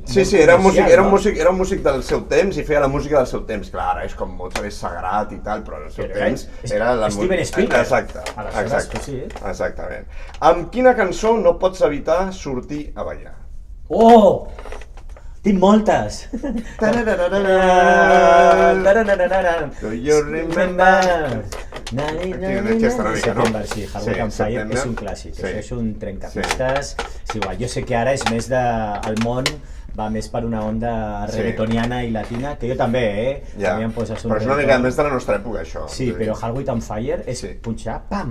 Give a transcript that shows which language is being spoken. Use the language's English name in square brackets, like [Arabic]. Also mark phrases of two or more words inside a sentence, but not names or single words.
[Catalan] Sí, era un músic del seu temps i feia la música del seu temps. Clar, ara és com Mozart és sagrat i tal, però en el seu temps era la música... Steven Spielberg. Exacte. Exactament. Amb quina cançó no pots evitar sortir a ballar? Oh! Tinc moltes! [English] Do you remember? [Catalan] Aquesta una mica, no? Sí, Hardwood and Fire és un clàssic, això és un trencapistes. És igual, jo sé que ara és més el món va més per una onda reggaetoniana i latina, que jo també, també em poses un... Però és una mica més de la nostra època, això. Sí, però Hardwood and Fire és punxar, pam!